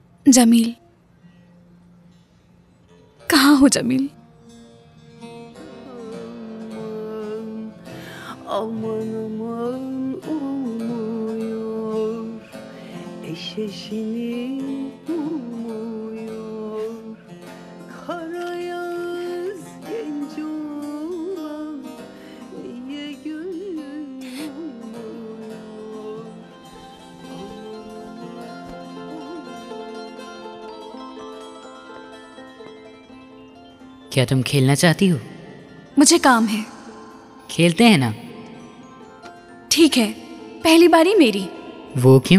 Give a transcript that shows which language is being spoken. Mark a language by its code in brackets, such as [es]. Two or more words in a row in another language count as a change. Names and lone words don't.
[hi] जमील, कहाँ हो जमील? [tr] Aman aman olmuyor, eşeğini bulmuyor. Kara yaz genç olan niye gönlün olmuyor? [hi] क्या तुम खेलना चाहती हो? मुझे काम है। खेलते हैं ना। ठीक है, पहली बारी मेरी। वो क्यों?